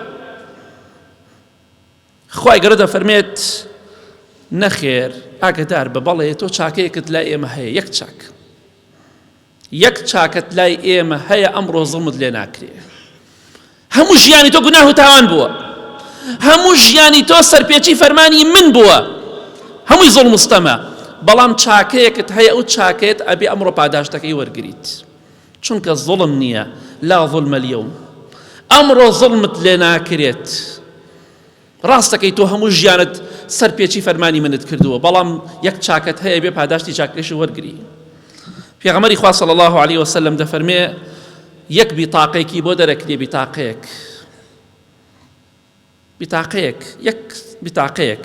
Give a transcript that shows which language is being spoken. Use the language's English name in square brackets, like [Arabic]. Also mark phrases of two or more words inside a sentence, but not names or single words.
[Central Kurdish] خوای گەورە دەفەرمێت نەخێر، ئاگادار بە، بەڵێ تۆ چاکەیەکت لای ئێمە هەیە، یەک چاک، یەک چاکت لای ئێمە هەیە، ئەمڕۆ زڵمت لێ ناکرێ. هەموو ژیانی تۆ گوناه و تاوان بووە، هەموو ژیانی تۆ سەرپێچی فەرمانی من بووە، هەمووی زڵم و ستەمە، بەڵام چاکەیەکت هەیە، ئەو چاکەیەت ئەبێ ئەمڕۆ پاداشتەکەی وەرگریت، چونکە زڵم نییە. [Arabic] لا ظلم اليوم، [Central Kurdish] ئەمڕۆ زڵمت لێ ناکرێت. ڕاستەکەی تۆ هەموو ژیانت سەرپێچی فەرمانی منت کردووە، بەڵام یەک چاکت هەیە، بێ پاداشتی چاکەکەیش وەرگری. پێغەمبەری خوا [Arabic] صلی الله علیه وسلم [Central Kurdish] دەفەرمێ یەک بیتاقەیەکی بۆ دەرەکرێ، یەک بیتاقەیەک.